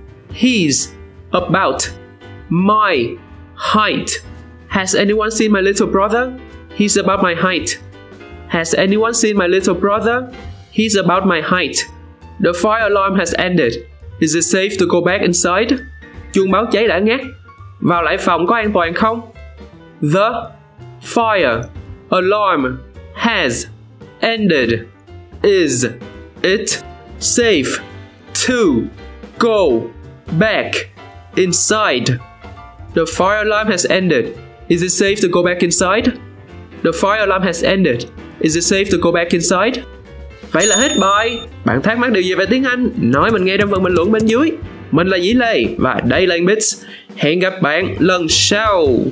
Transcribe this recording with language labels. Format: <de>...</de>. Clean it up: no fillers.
<en>He's about my height. Has anyone seen my little brother? He's about my height. Has anyone seen my little brother? He's about my height. The fire alarm has ended. Is it safe to go back inside?</en> <vi>Chuông báo cháy đã ngắt. Vào lại phòng có an toàn không?</vi> <en>The fire alarm has ended. Is it safe to go back inside? The fire alarm has ended. Is it safe to go back inside? The fire alarm has ended. Is it safe to go back inside?</en> <vi>Vậy là hết bài. Bạn thắc mắc điều gì về tiếng Anh? Nói mình nghe trong phần bình luận bên dưới. Mình là Dĩ Lê và đây là EngBits. Hẹn gặp bạn lần sau.</vi>